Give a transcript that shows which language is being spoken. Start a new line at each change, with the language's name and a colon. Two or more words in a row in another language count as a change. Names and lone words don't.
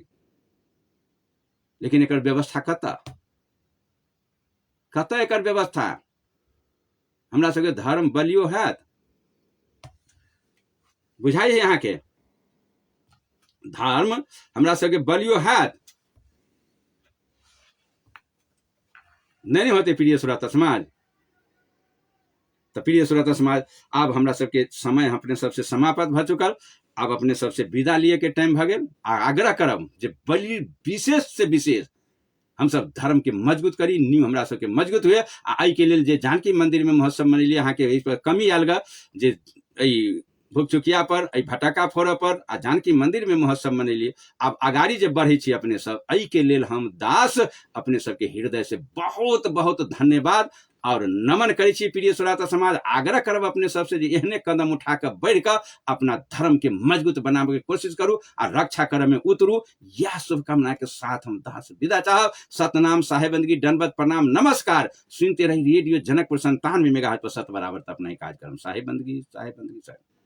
Maithili: लेकिन एक व्यवस्था कत एक व्यवस्था हमरा सबके धर्म बलियो है बुझाई है यहाँ के धर्म हमरा सबके बलियो है नहीं होते प्रिय श्रोता समाज। तो प्रिय श्रोता समाज अब हमरा सबके समय अपने सबसे समाप्त भ चुकल। अब अपने सबसे विदा लिए के टाइम भ गेल। आग्रह करब जे बलि विशेष से विशेष हम सब धर्म के मजबूत करी, नींव हमरा सबके मजबूत हुए। आई के लिए जे जानकी मंदिर में महोत्सव मनैलिए अहाँ के कमी आयल ग जे भुकचुकिया पर भटका फोड़ पर आ जानकी मंदिर में महोत्सव मनैलिए। अब अगाड़ी जे बढ़े छी अपने सब आई के लेल हम दास अपने सबके हृदय से बहुत बहुत धन्यवाद और नमन करै छी। प्रिय श्रोता समाज आग्रह करब अपने सबसे जे एहने कदम उठा कर बढ़ कर अपना धर्म के मजबूत बनावे के कोशिश करू और रक्षा करे में उतरू। यह शुभकामना के साथ हम दास विदा चाहब। सतनाम साहेबंदगी दंडवत प्रणाम नमस्कार। सुनते रही रेडियो जनकपुर 97 मेगाहर्ट्ज पर सत बराबर अपना ही कार्यक्रम साहेबंदगी साहेब।